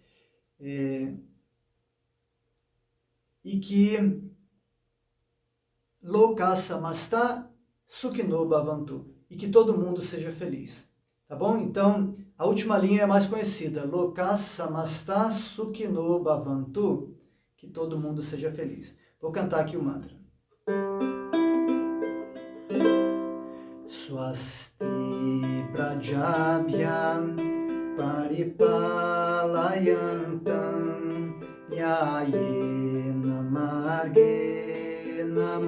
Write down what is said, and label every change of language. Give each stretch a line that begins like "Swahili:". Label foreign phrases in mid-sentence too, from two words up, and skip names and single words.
Portuguese: E que
Sanskrit: Loka Samasta Sukhino Bhavantu,
Portuguese: e que todo mundo seja feliz. Tá bom? Então, a última linha é mais conhecida.
Sanskrit: Loka Samasta Sukhino Bhavantu,
Portuguese: que todo mundo seja feliz. Vou cantar aqui o mantra.
Sanskrit: Swasti Prajabhya Paripalayantam Nyayena Margena